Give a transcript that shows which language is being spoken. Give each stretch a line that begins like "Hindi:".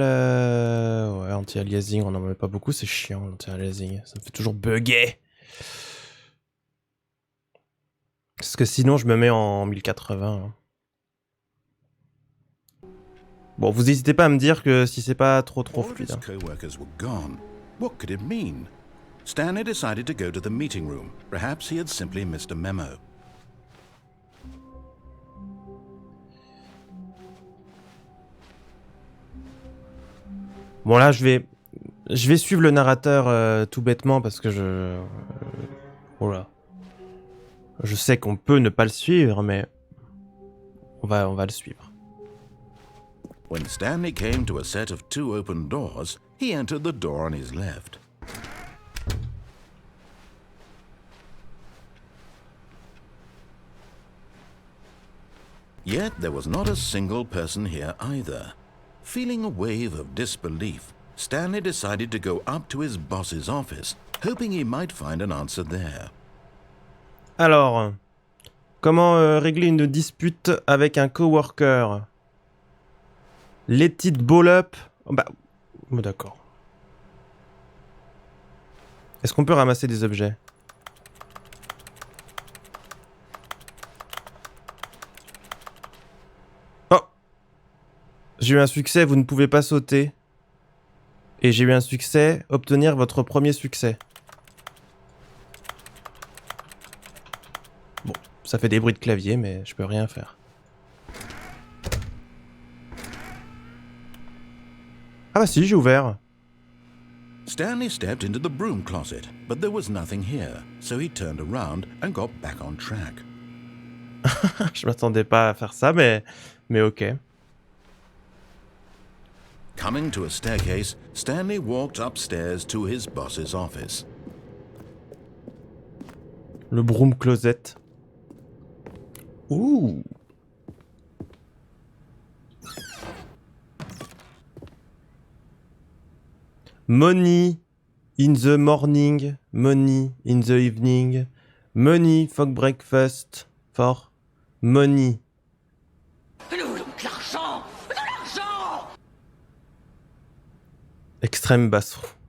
French: Ouais, anti-aliasing, on en met pas beaucoup. C'est chiant, l'anti-aliasing. Ça me fait toujours bugger. Parce que sinon, je me mets en 1080. Hein. Bon, vous n'hésitez pas à me dire que si c'est pas trop fluide. Hein.
English: Co-workers were gone. What could it mean? Stanley decided to go to the meeting room. Perhaps he had simply missed a memo.
French: Bon là, je vais suivre le narrateur tout bêtement parce que oh là. Je sais qu'on peut ne pas le suivre, mais on va le suivre.
English: When Stanley came to a set of 2 open doors, he entered the door on his left. Yet there was not a single person here either. Feeling a wave of disbelief, Stanley decided to go up to his boss's office, hoping he might find an answer there.
French: Alors, comment régler une dispute avec un coworker?
English: Let it ball up.
French: Oh, bah, oh, d'accord. Est-ce qu'on peut ramasser des objets? Oh! J'ai eu un succès, vous ne pouvez pas sauter. Et j'ai eu un succès, obtenir votre premier succès. Bon, ça fait des bruits de clavier, mais je peux rien faire. Ah bah si, j'ai ouvert.
English: Stanley stepped into the broom closet, but there was nothing here, so he turned around and got back on track.
French: Je m'attendais pas à faire ça, mais ok.
English: Coming to a staircase, Stanley walked upstairs to his boss's office.
French: Le
English: broom closet.
French: Ouh.
English: Money. In the morning, money. In the evening, money for breakfast. For money.
French: Nous voulons de l'argent. De l'argent. Extrême basso.